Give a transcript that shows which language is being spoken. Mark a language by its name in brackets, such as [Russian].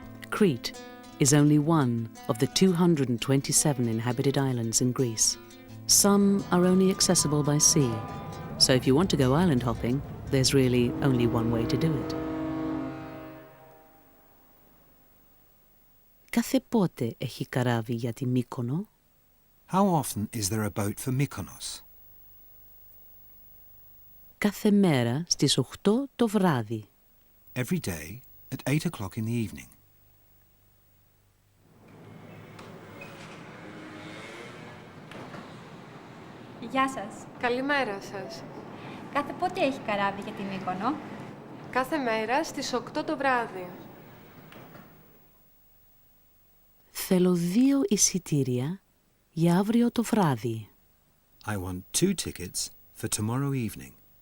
[English] Crete is only one of the 227 inhabited islands in Greece. Some are only accessible by sea, so if you want to go island hopping, there's really only one way to do it. [Greek] Κάθε πότε έχει καράβι για τη Μύκονο? [English] How often is there a boat for Mykonos? [Greek] Κάθε μέρα στις 8 το βράδυ. [English] Every day at 8 o'clock in the evening. [Greek] Γεια σας. Καλημέρα σας. Κάθε πότε έχει καράβι για τη Μύκονο? Κάθε μέρα στις 8 το βράδυ. Θέλω 2 εισιτήρια για αύριο το βράδυ. [English] I want 2 tickets for tomorrow evening.